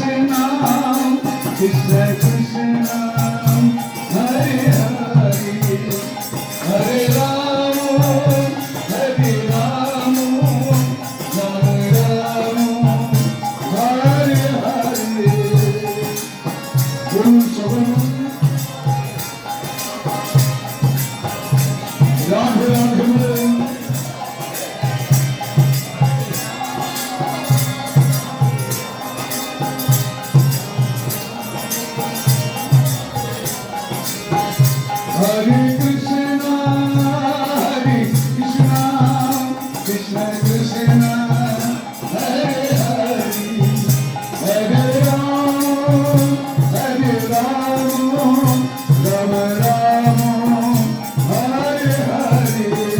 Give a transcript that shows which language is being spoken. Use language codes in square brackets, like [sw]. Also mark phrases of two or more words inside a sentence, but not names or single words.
[sa] কৃষ্ণ কৃষ্ণ হরে হরে হরে রাম হরে রাম রাম রাম হরে হরে [bn] বলুন সবাই রাধে রাধে বলুন [sa] Hare Krishna, Krishna Krishna, Hare Hare, Hare Ram, Hare Ram, Ram Ram, Hare Hare.